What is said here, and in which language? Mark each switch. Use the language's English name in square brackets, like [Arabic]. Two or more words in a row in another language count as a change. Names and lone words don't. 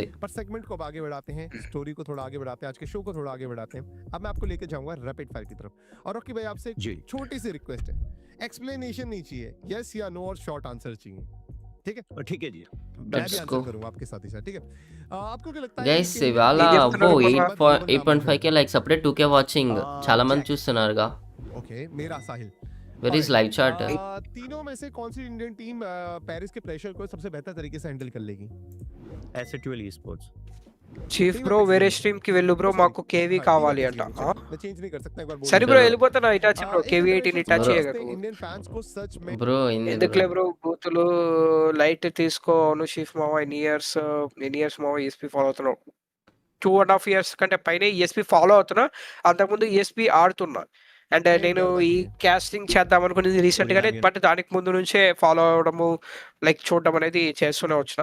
[Hindi] पर सेगमेंट को अब आगे बढ़ाते हैं, स्टोरी को थोड़ा आगे बढ़ाते हैं, आज के शो को थोड़ा आगे बढ़ाते हैं। अब मैं आपको लेके जाऊंगा [English] rapid fire [Hindi] की तरफ। और रॉकी भाई आपसे जी। एक छोटी सी रिक्वेस्ट है, एक्सप्लेनेशन नहीं चाहिए, यस या नो और [English] short answer [Hindi] चाहिए, ठीक है? ठीक है जी। मैं भी [English] Let's [Hindi] आंसर [English] go. [Hindi] करूंगा आपके साथ ही साथ, ठीक है? आपको क्या लगता है [Telugu] గైస్ [Hindi] कि [Telugu] ఇవాళ ఇది అబ్బో చెప్తున్నారు బాబా. 8.5k లైక్స్ అప్పుడే 2k వాచింగ్. చాలా మంది Jack. చూస్తున్నారుగా. [Hindi] ओके, मेरा साहिल। [English] Where is live chat? [Hindi] तीनों में से कौन सी [English] Indian team [Hindi] पेरिस के प्रेशर को सबसे बेहतर तरीके से हैंडल कर लेगी? एसेट्यूअल ई स्पोर्ट्स। [Telugu] చీఫ్ బ్రో వేరే స్ట్రీమ్ కి వెళ్ళు బ్రో, మాకు కేవీ కావాలి అంట. [Hindi] मैं चेंज नहीं कर सकता, एक बार बोल [Telugu] సరే [Hindi] दूं। [Telugu] బ్రో వెళ్ళిపోతున్నా ఇటాచి బ్రో, [Hindi] एक [Telugu] కేవీ [Hindi] तरह 18 से [Telugu] ఇటాచి [Hindi] समझते [Telugu] చేయగకు. [Hindi] हैं [English] Indian fans [Hindi] को सच में [Telugu] బ్రో ఎందుకులే బ్రో బూతులు లైట్ తీసుకో. అవును షీఫ్ మావ ఎన్ని ఇయర్స్ మావ ఈఎస్పీ ఫాలో అవుతున్నావు? 2.5 years కంటే పైన ఈఎస్పీ ఫాలో అవుతున్నా. అంతకుముందు ఈఎస్పీ ఆడుతున్నా. అండ్ నేను ఈ క్యాస్టింగ్ చేద్దాం అనుకునేది రీసెంట్ గానే, బట్ దానికి ముందు నుంచే ఫాలో అవడము లైక్ చూడడం అనేది చేస్తూనే వచ్చిన.